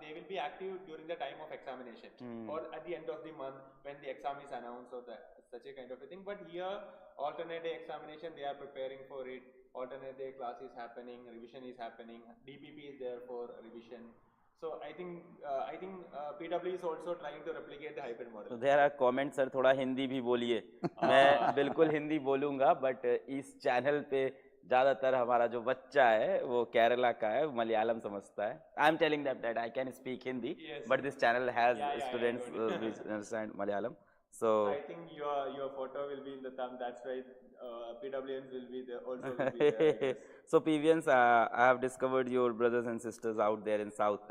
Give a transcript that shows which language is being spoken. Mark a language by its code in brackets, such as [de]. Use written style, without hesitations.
[en] They will be active during the time of examination or at the end of the month when the exam is announced or such a kind of a thing. But here, alternate day examination, they are preparing for it. Alternate day class is happening, revision is happening, DPP is there for revision. So I think PW is also trying to replicate the hybrid model. So there are comments, sir, [hi] थोड़ा हिंदी भी बोलिए. मैं बिल्कुल हिंदी बोलूँगा, but इस channel पे ज़्यादातर हमारा जो बच्चा है वो केरला का है, मलयालम समझता है. [en] I am telling them that I can speak Hindi, Yes. but this channel has students who understand Malayalam. So I think your photo will be in the thumb. That's why PWNs will be there, also will be there, I guess. So PVNs, I have discovered your brothers and sisters out there in South.